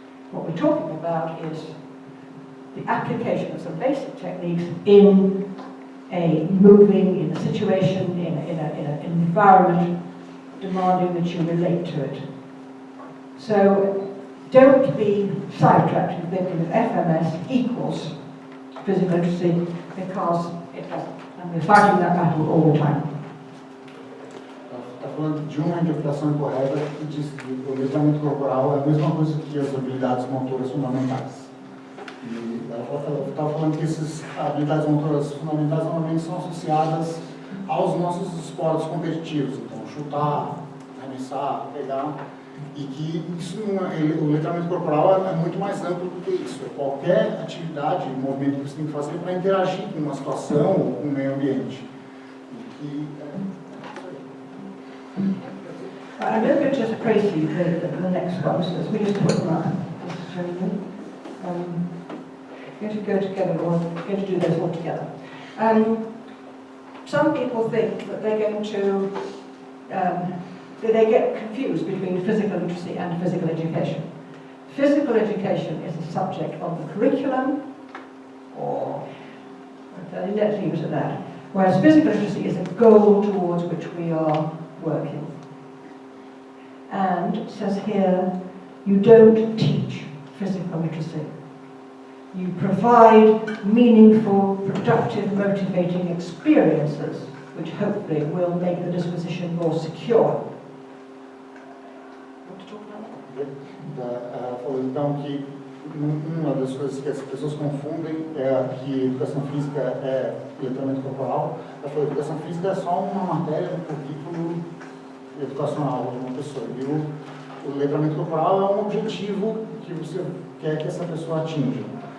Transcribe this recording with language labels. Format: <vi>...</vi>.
<en>What we're talking about is the application of some basic techniques in in a situation, in an environment demanding that you relate to it. So don't be sidetracked in thinking that FMS equals physical literacy, because it doesn't. And we're fighting that battle all the time.</en> <pt>Está falando de uma interpretação incorreta que diz que o letramento corporal é a mesma coisa que as habilidades motoras fundamentais. E ela estava falando que essas habilidades motoras fundamentais normalmente são associadas aos nossos esportes competitivos, então chutar, arremessar, pegar, e que isso o letramento corporal é muito mais amplo do que isso. É qualquer atividade, movimento que você tem que fazer para interagir com uma situação ou com o meio ambiente.</pt> <en>I'm going to just praise you the next one, so we just put them up. Going to go together, or going to do this all together. Some people think that they're going to, that they get confused between physical literacy and physical education. Physical education is a subject of the curriculum, or let's leave it at that. Whereas physical literacy is a goal towards which we are working. And it says here, you don't teach physical literacy. You provide meaningful, productive, motivating experiences, which hopefully will make the disposition more secure. Want to talk about that?</en> <pt>Falou então que uma das coisas que as pessoas confundem é que educação física é letramento corporal. Ela falou que educação física é só uma matéria do currículo educacional de uma pessoa. E o letramento corporal é um objetivo que você quer que essa pessoa atinja.</pt>